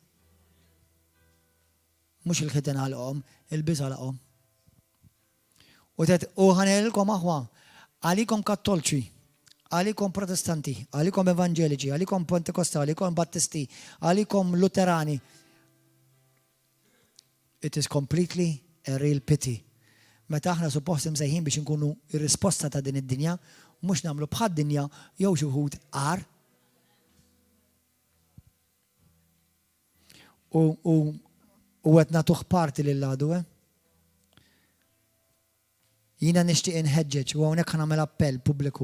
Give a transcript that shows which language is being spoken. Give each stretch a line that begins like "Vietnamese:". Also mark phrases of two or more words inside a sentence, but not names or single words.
Maltese: Mhux il-ħitan għalqhom, il-biża' għalqhom. U ħanelkom aħwa, għalikom kattolċi, għalikom protestanti, għalikom evangeliċi, għalikom pentekostali, għalikom battisti, għalikom luterani.
English: It is completely a real pity.
Maltese: Meta aħna suppost imsejħin biex nkunu ir-risposta ta' din id-dinja, mhux nagħmlu bħad-dinja jew xi wħud għar. U qed nagħtuh parti lill-għadu, Jina nixtieq inħeġġeġ u hawnhekk nagħmel appell pubbliku.